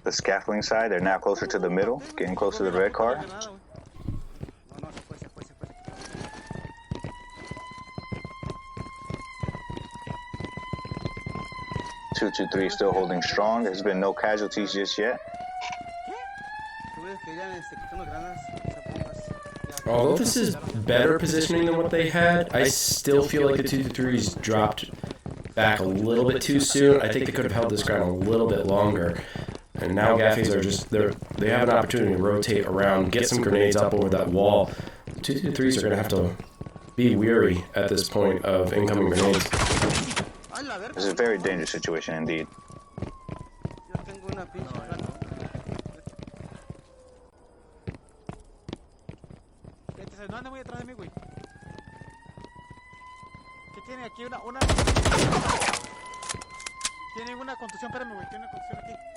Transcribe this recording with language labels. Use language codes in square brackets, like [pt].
[en] the scaffolding side. They're now closer to the middle, getting close to the red car. [es] No, se fue, se fue, se fue. [en] 223 still holding strong. There's been no casualties just yet. [es] Tú ves que ya quitando granadas, zapatas. [en] Although this is better positioning than what they had, I still feel like the 223's dropped back a little bit too soon. I think they could have held this ground a little bit longer. And now GAFE's are just, they have an opportunity to rotate around, get some grenades up over that wall. 223's are going to have to be weary at this point of incoming grenades. This is a very dangerous situation indeed. [es] Yo tengo una pinche granada. No anda muy detrás de mí, güey. ¿Qué tiene aquí? Una... Tiene una contusión, espérame, güey. Tiene una contusión aquí.